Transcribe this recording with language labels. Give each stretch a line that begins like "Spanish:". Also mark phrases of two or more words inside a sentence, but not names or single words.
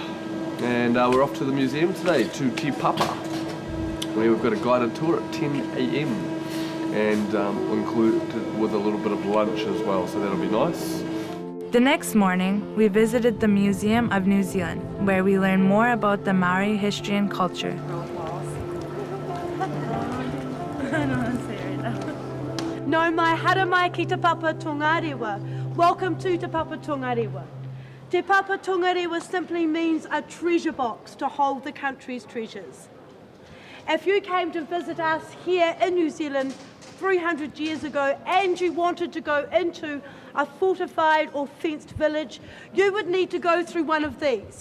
English: And we're off to the museum today, to Te Papa. We've got a guided tour at 10 a.m. and we'll include it with a little bit of lunch as well, so that'll be nice. The next morning, we visited the Museum of New Zealand, where we learned more about the Maori history and culture.
Māori: No mai hara mai ki Te Papa Tongarewa.
English: Welcome to Te Papa Tongarewa. Te Papa Tongarewa simply means a treasure box to hold the country's treasures. If you came to visit us here in New Zealand 300 years ago and you wanted to go into a fortified or fenced village, you would need to go through one of these.